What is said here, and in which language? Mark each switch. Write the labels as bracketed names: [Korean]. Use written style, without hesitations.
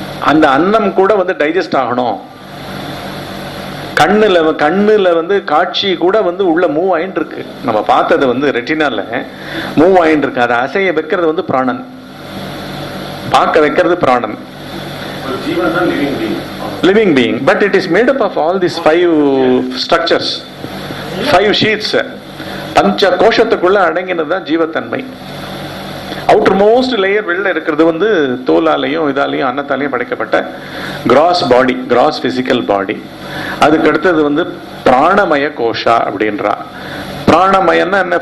[Tamil] அந்த அன்னம் கூட வந்து டைஜஸ்ட் ஆகணும். கண்ணுல வந்து காட்சி கூட வந்து உள்ள மூவ் ஆயிட்டு இருக்கு. நம்ம பார்த்தது வந்து ரெட்டினால மூவ் ஆயிட்டு இருக்கு. அதை அசைய வைக்கிறது வந்து பிராணன், பார்க்க வைக்கிறது பிராணன். [English] living being, but it is made up of all these 5 structures, 5 sheets. [Tamil] பஞ்ச கோஷத்துக்குள்ள அடங்கினதுதான் ஜீவத்தன்மை. [English] outermost layer [Tamil] வெளில இருக்கிறது வந்து தோலாலையும் இதாலையும் அன்னத்தாலையும் படைக்கப்பட்ட கிராஸ் பாடி, [English] Gross physical body. [Tamil] அதுக்கு அடுத்தது வந்து பிராணமய கோஷா அப்படின்றா. பிராணமயம்னா என்ன?